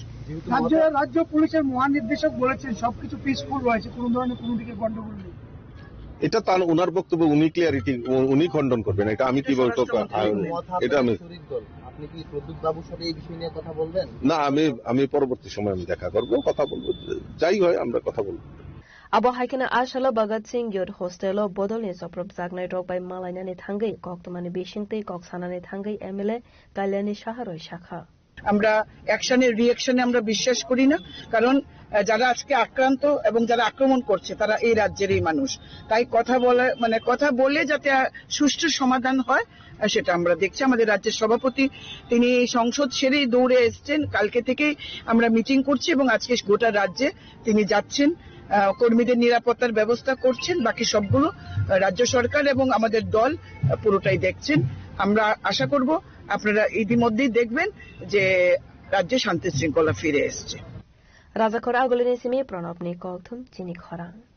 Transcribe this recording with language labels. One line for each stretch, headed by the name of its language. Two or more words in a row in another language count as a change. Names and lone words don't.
Bangla: রাজ্য পুলিশের মহানির্দেশক বলেছেন সবকিছু পিসফুল রয়েছে, কোন ধরনের কোনো দিকে গন্ডগোল নেই। এটা তার ওনার বক্তব্য, উনি খণ্ডন করবেন, এটা আমি কি বলতো, এটা আমি আপনি কি প্রদ্যুৎ বাবুর সাথে এই বিষয় নিয়ে কথা বলবেন? না, আমি পরবর্তী সময় আমি দেখা করব, কথা বলবো, যাই হয় আমরা কথা বলবো।
Kok Borok: Abo haikena ashala Bhagat Singh Youth Hostel bodolni soprop jagnai rok bai malainani thangai koktomani bishingtei koksanani thangai MLA Kalyani Shaharoi Shakha.
Bangla: আমরা অ্যাকশনের রিঅ্যাকশনে আমরা বিশ্বাস করি না, কারণ যারা আজকে আক্রান্ত এবং যারা আক্রমণ করছে তারা এই রাজ্যেরই মানুষ। তাই কথা বলে যাতে সুষ্ঠু সমাধান হয় সেটা আমরা দেখছি। আমাদের রাজ্যের সভাপতি তিনি সংসদ সেরেই দৌড়ে এসছেন, কালকে থেকেই আমরা মিটিং করছি এবং আজকে গোটা রাজ্যে তিনি যাচ্ছেন, কর্মীদের নিরাপত্তার ব্যবস্থা করছেন। বাকি সবগুলো রাজ্য সরকার এবং আমাদের দল পুরোটাই দেখছেন। আমরা আশা করব আপনারা ইতিমধ্যেই দেখবেন যে রাজ্যে শান্তি শৃঙ্খলা ফিরে এসছে।
Kok Borok: রাজাখর আগলিনি সিমি প্রণবনি কলথুম চিনি খরাং